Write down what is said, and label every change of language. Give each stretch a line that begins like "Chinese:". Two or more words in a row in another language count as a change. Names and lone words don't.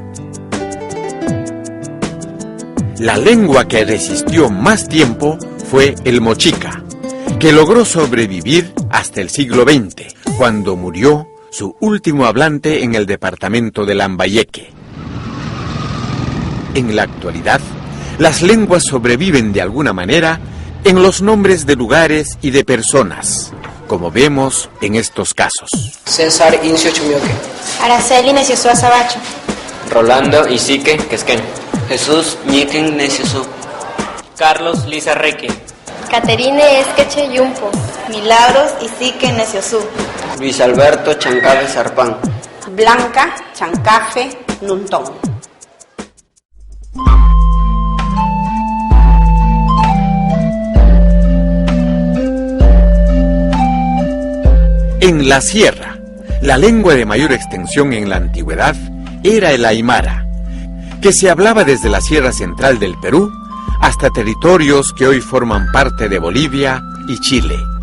Spanish: La lengua que resistió más tiempo fue el mochica, que logró sobrevivir hasta el siglo XX, cuando murió su último hablante en el departamento de Lambayeque. En la actualidad, las lenguas sobreviven de alguna manera en los nombres de lugares y de personas, como vemos en estos casos. César Incio Chumioque. Araceli Neciosu Azabacho. Rolando Isique Quesquén. Jesús Miquen Neciosu. Carlos Lizarreque. Caterine Esqueche Yumpo. Milagros Isique Neciosu. Luis Alberto Chancafe Zarpán. Blanca Chancafe Nuntón. En la sierra, la lengua de mayor extensión en la antigüedad era el aymara, que se hablaba desde la sierra central del Perú hasta territorios que hoy forman parte de Bolivia y Chile.